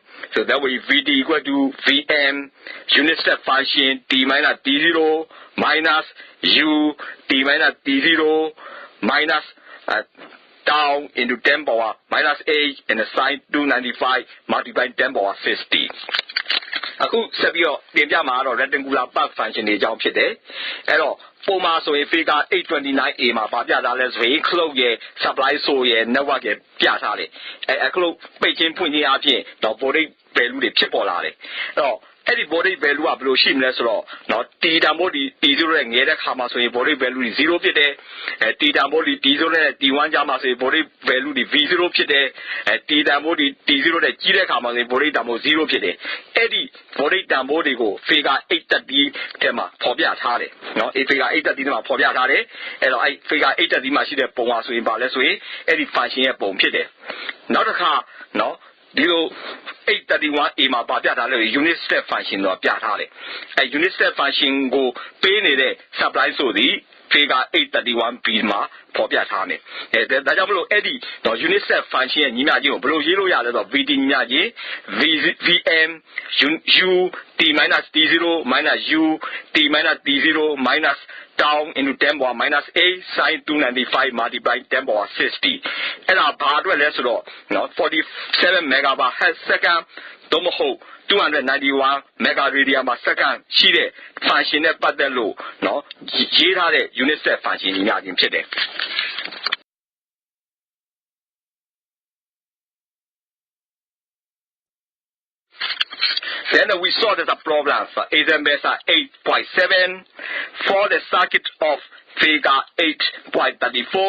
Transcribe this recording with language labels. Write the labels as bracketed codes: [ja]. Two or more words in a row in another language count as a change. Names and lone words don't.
[en] So that will be Vd equal to Vm unit step function t minus t0 minus u t minus t0 minus down into 10 power minus 8 and the sine 295 multiplied 10 power 60. [my] အခုဆက်ပြီးတော့တင်ပြမှာတော့ [en] rectangular path function [my] တွေအကြောင်းဖြစ်တယ်။အဲ့တော့ပုံမှာဆိုရင် figure 829A မှာဗာပြထားလဲဆိုရင် clock ရဲ့ [en] supply source [my] ရဲ့ network ရဲ့ပြထားတယ်။အဲ့ clock ပိတ်ခြင်းဖွင့်ခြင်းအပြင်တော့ [en] voltage value [my] တွေဖြစ်ပေါ်လာတယ်။အဲ့တော့အဲ့ ဒီ [en] voltage value [my] ကဘယ်လိုရှိမလဲဆိုတော့နော် t တန်ဖိုးဒီ t0 နဲ့ငယ်တဲ့ခါမှာဆိုရင် [en] voltage value [my] တွေ0ဖြစ်တယ်။ t တန်ဖိုးဒီ t0 နဲ့ t1 ကြားမှာဆိုရင် voltage value တွေ v0 ဖြစ်တယ်။ t တန်ဖိုးဒီ t0 နဲ့ကြီးတဲ့ခါမှာဆိုရင် voltage တန်ဖိုး0ဖြစ်တယ်။အဲ့ဒီ voltage တန်ဖိုးတွေကို figure 830ထဲမှာဖော်ပြထားတယ်နော်။ figure 830 ထဲမှာဖော်ပြထားတယ်။အဲ့တော့အဲ့ figure 830မှာရှိတဲ့ပုံပါဆိုရင်ဗာလဲဆိုရင်အဲ့ဒီ function ရဲ့ပုံဖြစ်တယ်။နောက် တစ်ခါနော်ဒီလို 831A မှာပါပြထားလို့ [en] unit step function [my] တော့ပြထားတယ်။အဲ [en] unit step function [my] ကိုပေးနေတဲ့ supply ဆိုသည် figure 831B မှာဖော်ပြထားတယ်။ဒါကြောင့်မလို့အဲ့ဒီ [en] unit step function [my] ရဲ့ညီမျှခြင်းကိုဘယ်လိုရေးလို့ရလဲဆိုတော့ VT ညီမျှခြင်း [en] VM U T minus T0 minus U T minus T0 minus down into 10 power minus 8 sine 295 multiplied 10 power 60. [my] အဲ့ဒါဘာအတွက်လဲဆိုတော့နော်47 [en] megawatt second [my] သို့မဟုတ်291 [en] mega radian per second [my] ရှိတဲ့ function နဲ့ပတ်သက်လို့နော်ရေးထားတဲ့ [en] unit step function [my] ညီမျှခြင်းဖြစ်တယ်။ [en] Then we saw there's a problem for example 8.7 for the circuit of figure 8.34.